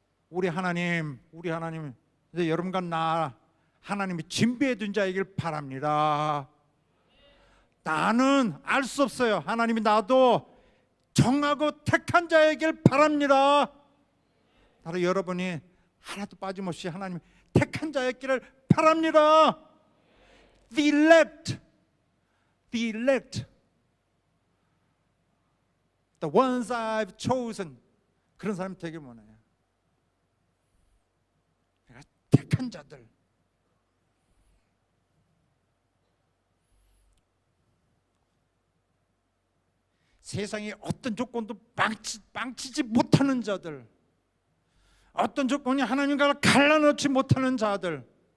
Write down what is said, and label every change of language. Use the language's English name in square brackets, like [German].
[Korean] 우리 하나님 이제 여러분과 나 하나님이 준비해 둔 자이길 바랍니다. 나는 알 수 없어요. 하나님이 나도 정하고 택한 자이길 바랍니다. 바로 여러분이 하나도 빠짐없이 하나님 택한 자였기를 바랍니다. [English] The elect, the elect, the ones I've chosen. [Korean] 그런 사람이 되게 많아요. 택한 자들. 세상의 어떤 조건도 망치지 못하는 자들, 어떤 조건이 하나님과 갈라놓지 못하는 자들.